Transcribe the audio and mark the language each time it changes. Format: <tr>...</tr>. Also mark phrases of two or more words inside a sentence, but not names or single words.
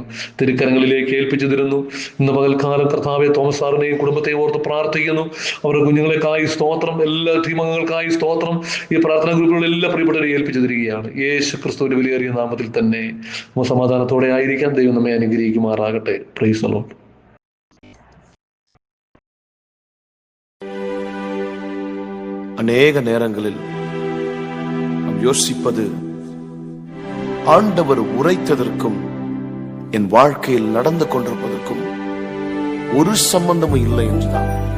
<ml>തിരുക്കരങ്ങളിലേക്ക് ഏൽപ്പിച്ചു തരുന്നു. ഇന്ന് പകൽക്കാലം കർത്താവെ, തോമസ് സാറിനെയും കുടുംബത്തെയും ഓർത്ത് പ്രാർത്ഥിക്കുന്നു. അവരുടെ കുഞ്ഞുങ്ങളെക്കായി സ്തോത്രം, എല്ലാ ടീമംഗങ്ങൾക്കായി സ്തോത്രം. ഈ പ്രാർത്ഥനാ ഗ്രൂപ്പുകളിൽ എല്ലാ പ്രിയപ്പെട്ടവരെയും ഏൽപ്പിച്ചു തരികയാണ്. യേശു ക്രിസ്തുവിന്റെ വിലയേറിയ നാമത്തിൽ തന്നെ സമാധാനത്തോടെ ആയിരിക്കാൻ ദൈവം നമ്മെ അനുഗ്രഹിക്കുമാറാകട്ടെ.</ml> <en>Praise the Lord.</en> <ta>அநேக நேரங்களில் நாம் யோசிப்பது, ஆண்டவர் உரைத்ததற்கும் என் வாழ்க்கையில் நடந்து கொண்டிருப்பதற்கும் ஒரு சம்பந்தமும் இல்லை என்றுதான்.</ta>